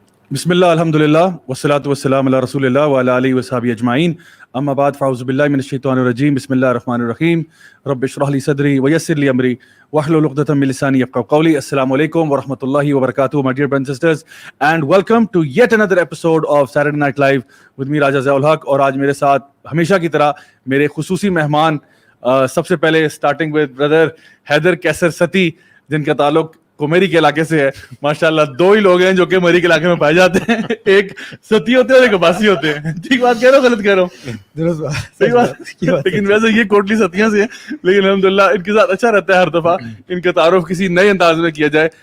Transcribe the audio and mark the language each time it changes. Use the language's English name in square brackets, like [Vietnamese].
[Arabic] بسم اللہ الحمد للہ والصلاۃ والسلام علی رسول اللہ وعلی آلہ وصحبہ اجمعین اما بعد فاعوذ باللہ من الشیطان الرجیم بسم اللہ الرحمن الرحیم رب اشرح لی صدری ویسر لی امری واحلل عقدۃ من لسانی یفقهوا قولی. السلام علیکم ورحمۃ اللہ وبرکاتہ [English] my dear brothers and sisters and welcome to yet another episode of Saturday Night Live with me Raja Zia ul Haq. [Urdu] اور آج میرے ساتھ ہمیشہ کی طرح میرے خصوصی مہمان سب سے پہلے اسٹارٹنگ ود بردر حیدر کیسر ستی جن کا تعلق کومیری کے علاقے سے ہے. ماشاءاللہ دو ہی لوگ ہیں جو کہ کومیری کے علاقے میں پائے جاتے ہیں, ایک ستی ہوتے ہیں اور ایک عباسی ہوتے ہیں. ٹھیک بات کہہ رہا ہوں غلط کہہ رہا ہوں؟ صحیح بات. لیکن ویسے یہ کوٹلی ستیاں سے ہیں, لیکن الحمدللہ ان کے ساتھ اچھا رہتا ہے ہر دفعہ ان کا تعارف کسی نئے انداز میں کیا جائے.